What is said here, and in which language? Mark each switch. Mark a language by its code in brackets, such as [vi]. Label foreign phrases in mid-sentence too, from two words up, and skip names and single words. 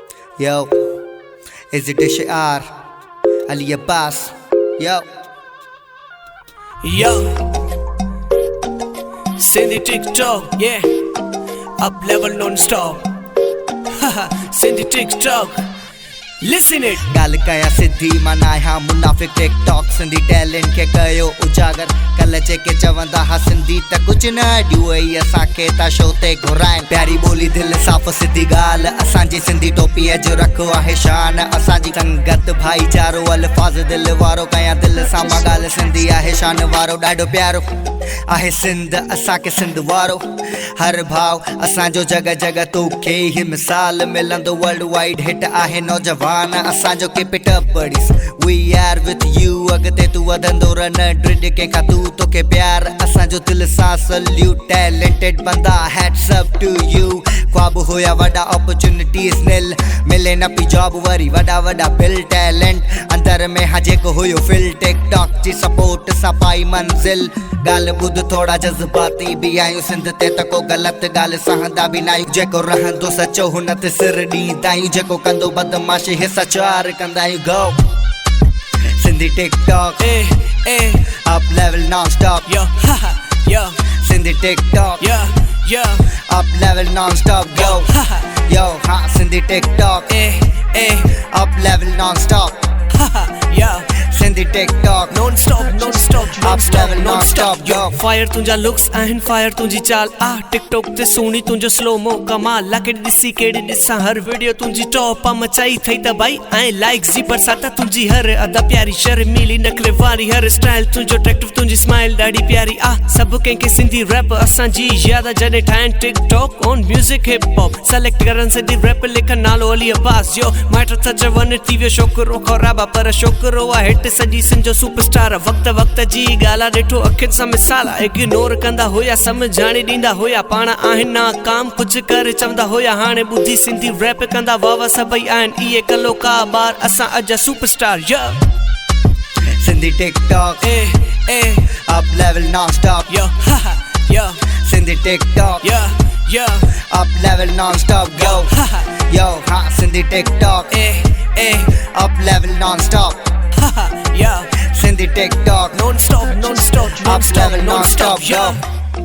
[en] Yo, is it الشعار علي عباس. Yo Sindhi TikTok, yeah. Up level non-stop. Sindhi TikTok, listen it. [sd] गाल कया सिद्धि मनाया मुनाफिक टिकटॉक सिंधी टैलेंट के कयो उजागर कल जेके चवंदा हा सिंधी त कुछ न ॾियो असांखे ता शो ते घुराइनि प्यारी ॿोली दिलि साफ़ सिधी ॻाल्हि असांजी सिंधी टोपीअ जो रखो आहे शान असांजी संगत भाईचारो अल्फाज़ दिलि वारो कया दिलि सां मां ॻाल्हि सिंधी आहे शान वारो ॾाढो प्यारो आहे सिंध असांखे सिंध वारो हर भाव असांजो जगह जगह तोखे ही मिसाल मिलंदो [en] world wide hit [sd] आहे नौजवान असांजो [en] keep it up buddies we are with you [sd] अॻिते तू वधंदो रन ड्रिड कंहिंखां तू तोखे प्यार असांजो दिलि सां सल्यूट टैलेंटेड बंदा [en] hats up to you [sd] ख्वाब हुया वॾा [en] opportunities nil [sd] मिले न पई जॉब वरी वॾा वॾा बिल टैलेंट अंदर में हा जेको हुयो फिल टिकटॉक जी सपोर्ट सां पाई मंज़िल ॻाल्हि ॿुध थोड़ा जज़्बाती बि आहियूं सिंध ते त को ग़लति ॻाल्हि सहंदा बि न आहियूं जेको रहंदो सचो हुन ते सिर ॾींदा आहियूं जेको कंदो बदमाशी हिसा चार कंदा आहियूं [en] go Sindhi TikTok up level non-stop Yo, haha, yo, सिंधी टिकटॉक yo, up level non-stop go haha, yo हाँ सिंधी टिकटॉक up level non-stop haha, yo. सिंधी टिकटॉक Non-stop, non-stop, non-stop, level, non-stop, non-stop, yo. Fire [sd] तुंजा [en] looks and fire [sd] तुंजी चाल TikTok ते सोनी तुंजो [en] slow mo [sd] कमाल लाकेड दिसी केड़ी दिसा हर वीडियो तुंजी टॉप मचाई थई त भाई ऐं लाइक्स जी बरसात तुंजी हर अदा प्यारी शर्मीली नखरे वारी हर स्टाइल तुंजो अट्रैक्टिव तुंजी स्माइल ॾाढी प्यारी सब कंहिंखे सिंधी रैप असांजी याद जॾहिं ठाहिनि [en] TikTok on music hip hop [sd] सेलेक्ट करन सिंधी रैप लिखन नालो अली अब्बास जो माइट त चवनि थी वियो छोकिरो ख़राबा पर छोकिरो आहे हिट सॼी सिंध जो सुपरस्टार वक्त वक्त जी ॻाल्हि ॾिठो अखियुनि सां मिसाल इग्नोर कंदा हुया समझाणी ॾींदा हुया पाण आहिनि नाकाम कुझु करे चवंदा हुया हाणे ॿुधी सिंधी रैप कंदा वाह सभई आहिनि इहे कलोका ॿार असां अॼु सुपरस्टार [en] सिंधी टिकटॉक up level non-stop yo haha yo सिंधी टिकटॉक up level non-stop go yo हाँ सिंधी टिकटॉक up level non-stop haha yo Sindhi TikTok non-stop, non-stop, up level non-stop yo. yo